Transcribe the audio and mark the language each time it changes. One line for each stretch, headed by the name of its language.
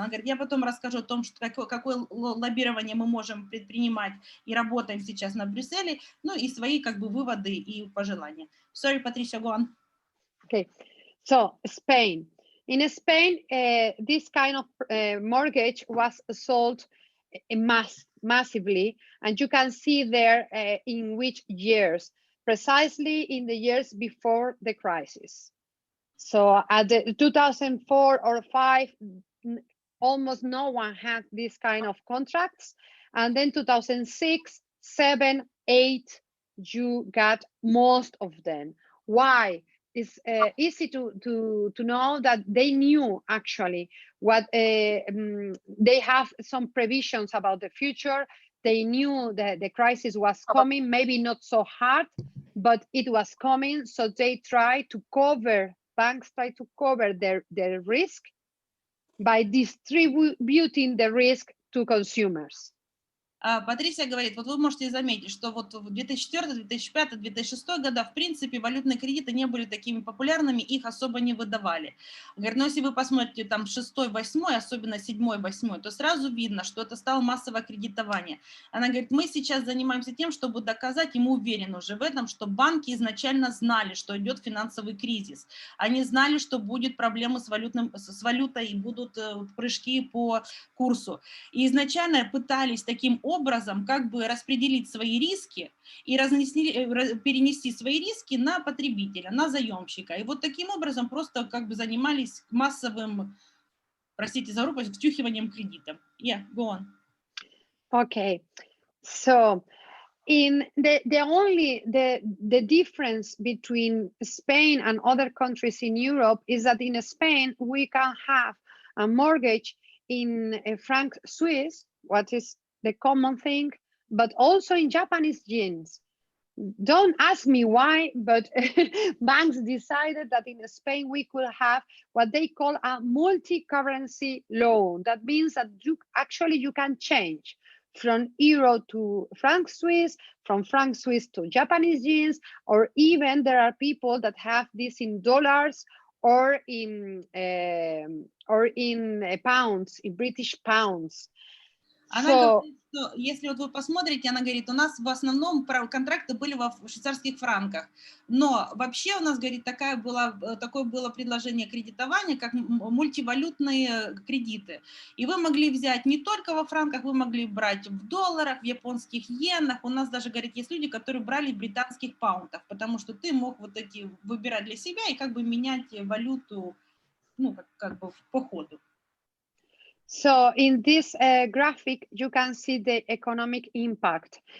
Russian: Она говорит, я потом расскажу о том, какое лоббирование мы можем предпринимать и работаем сейчас на Брюсселе, и свои выводы и пожелания.
English: Sorry, Patricia, go on. Okay, so Spain. In Spain, this kind of mortgage was sold massively, and you can see there in which years, precisely in the years before the crisis. So at the 2004 or 5, almost no one had this kind of contracts. And then 2006, 7, 8, you got most of them. Why? It's easy to know that they knew actually what they have some provisions about the future. They knew that the crisis was coming, maybe not so hard, but it was coming. So they tried to cover, banks try to cover their risk by distributing the risk to consumers.
Russian: Патрисия говорит, вот вы можете заметить, что вот в 2004, 2005, 2006 года, в принципе, валютные кредиты не были такими популярными, их особо не выдавали. Говорит, но если вы посмотрите там 6, 8, особенно 7, 8, то сразу видно, что это стало массовое кредитование. Она говорит, мы сейчас занимаемся тем, чтобы доказать, и мы уверены уже в этом, что банки изначально знали, что идет финансовый кризис. Они знали, что будет проблемы с валютой и будут прыжки по курсу. И изначально пытались таким образом как бы распределить свои риски и перенести свои риски на потребителя, на заемщика. И вот таким образом просто как бы занимались массовым, простите за грубость, втюхиванием кредита.
English: Yeah, go on. Okay, so in the difference between Spain and other countries in Europe is that in Spain we can have a mortgage in franc Swiss, what is the common thing, but also in Japanese yens. Don't ask me why, but banks decided that in Spain we could have what they call a multi-currency loan. That means that you can change from euro to franc Swiss, from franc Swiss to Japanese yens, or even there are people that have this in dollars or in pounds, in British pounds.
Russian: Она говорит, что если вот вы посмотрите, она говорит, у нас в основном контракты были в швейцарских франках, но вообще у нас, говорит, такое было предложение кредитования, как мультивалютные кредиты. И вы могли взять не только во франках, вы могли брать в долларах, в японских йенах. У нас даже, говорит, есть люди, которые брали в британских паунтах, потому что ты мог вот эти выбирать для себя и как бы менять валюту, ну, как бы по ходу.
English: So in this graphic, you can see the economic impact.